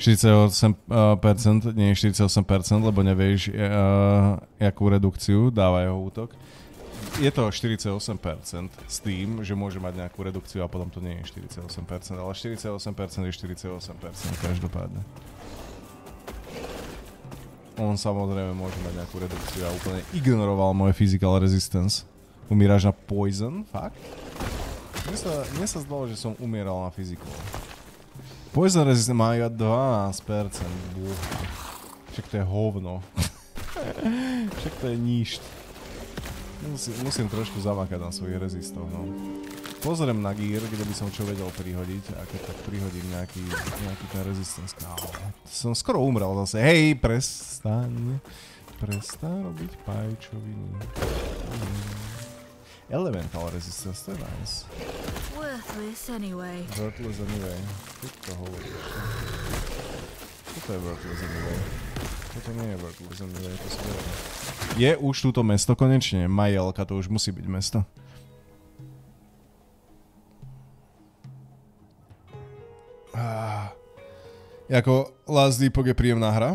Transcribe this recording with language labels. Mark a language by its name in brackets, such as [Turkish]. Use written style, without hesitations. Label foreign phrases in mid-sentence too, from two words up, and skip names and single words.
[Slovak] 48%, nie 48%, lebo nevieš, jakú redukciu dáva jeho útok. Je to 48% s tým, že môže mať nejakú redukciu a potom to nie je 48%, ale 48% je 48% každopádne. On samozrejme môže mať nejakú redukciu a úplne ignoroval moje [English] physical resistance. [Slovak] Umíraš na poison? Fakt? Mne sa zdalo, že som umieral na physical. Poison resistance má iba 12%. Však to je hovno. Však to je níšt. Musím trošku zamakať na svojich rezistov, no. Pozriem na gear, kde by som čo vedel prihodiť a keď tak prihodím nejaký ten resistance. Som skoro umrel zase. Hej, prestaň robiť pajčoviny. [English] Elemental resistance, [Slovak] to je nice. [English] Worthless anyway. Worthless anyway. [Slovak] Keď to hovoríš? Toto je [English] worthless anyway. [Slovak] Toto nie je [English] worthless anyway, [Slovak] to skoro. Je už túto mesto konečne? Majelka, to už musí byť mesto. Jako Last Epoch je príjemná hra.